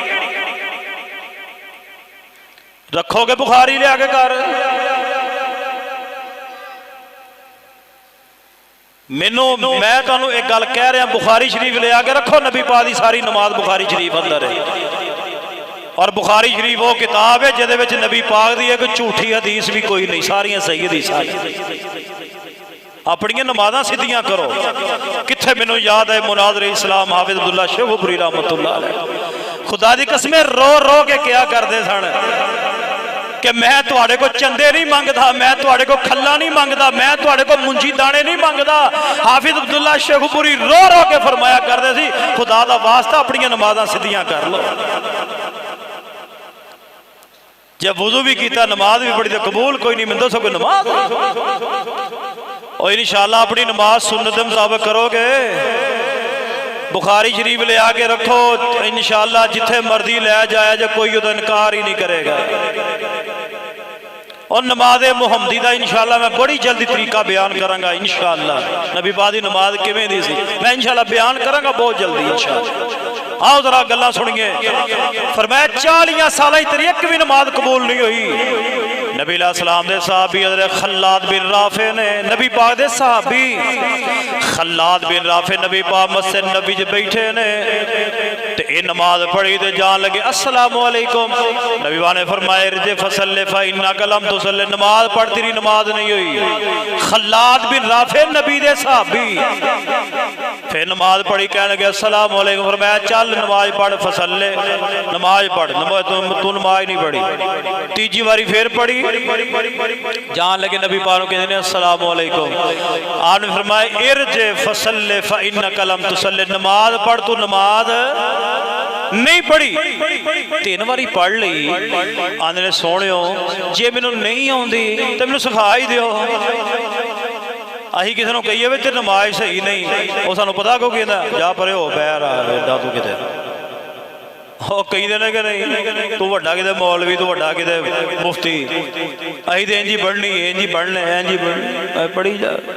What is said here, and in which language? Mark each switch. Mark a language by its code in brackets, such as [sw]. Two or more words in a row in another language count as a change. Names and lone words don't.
[pa] رکھوگے بخاری لیا کے گھر. مینوں میں تہانوں اک گل کہہ رہا، بخاری شریف لے آ کے رکھو، نبی پاک دی ساری نماز بخاری شریف اندر ہے. اور بخاری شریف او کتاب ہے جیہدے وچ نبی پاک دی اک جھوٹی حدیث بھی کوئی نہیں، ساریاں صحیح حدیثاں. اپنی نمازاں سدھیاں کرو۔ کتھے مینوں یاد ہے مناظر اسلام حافظ عبداللہ شیخوپوری [ar] رحمة الله عليه [pa] خدا دی قسم رو رو کے کیا کرتے سن کہ میں تہاڈے کو چندے نہیں منگدا، میں تہاڈے کو کھلا نہیں منگدا، میں تہاڈے کو مونجی دانے نہیں منگدا. حافظ عبداللہ شیخوپوری رو رو کے فرمایا کرتے سی، خدا دا واسطہ اپنی نمازاں سدھیاں کر لو. [ur] جب وضو بھی کیا نماز بھی پڑھی تو قبول کوئی نہیں ملتا، سب نماز اور ان شاء اللہ اپنی نماز سنت کے مطابق کروگے. [pa] بخاری شریف لے آ کے رکھو، ان شاء اللہ جتھے مرضی لے جایا جو کوئی اوہدا انکار ہی نہیں کرے گا. اور نماز محمدی کا ان شاء اللہ میں بڑی جلدی طریقہ بیان کراں گا. ان شاء اللہ نبی پاک دی نماز کویں دی سی میں ان شاء اللہ بیان کراں گا بہت جلدی ان شاء اللہ. آؤ ذرا گلاں سنیے. [ur] فرمایا 40 سال تیری ایک بھی نماز قبول نہیں ہوئی. [pa] نبی علیہ السلام دے صحابی حضرت خلاد بن رافع نے، نبی پاک دے صحابی خلاد بن رافع نبی پاک مسجد نبوی چ بیٹھے نے تے اے نماز پڑھی تے جان لگے [ar] السلام عليكم. [pa] نبی پاک نے فرمایا [ar] ارجع فصل فإنك لم تصل, [pa] نماز پڑھ تیری نماز نہیں ہوئی. خلاد بن رافع نبی دے صحابی فیر نماز پڑھی، کہنے لگے [ar] السلام عليكم. [pa] فرمایا چل نماز پڑھ، فصل نماز پڑھ، تو نماز نہیں پڑھی. تیجی واری فیر پڑھی، جان لگے نبی پاک کہندے [ar] السلام عليكم. [pa] آپ نے فرمایا [ar] ارجع فصل فإنك لم تصل, [pa] نماز پڑھ تو نماز نہیں پڑھی. 3 واری پڑھ لئی. آندے سوہنیو جے مینوں نہیں آؤندی تو مینوں سکھا ہی دیو. اسیں کسی کو کہیے بھی تیری نماز صحیح نہیں، او سانوں پتہ کیوں کہندا جا پرے ہو پیر ایڈا تو کتے کہندے نے کہ نہیں تو وڈا کتے مولوی، تو وڈا کتے مفتی، اسیں تو انج ہی پڑھنی انج ہی پڑھنے انج ہی پڑھی جا.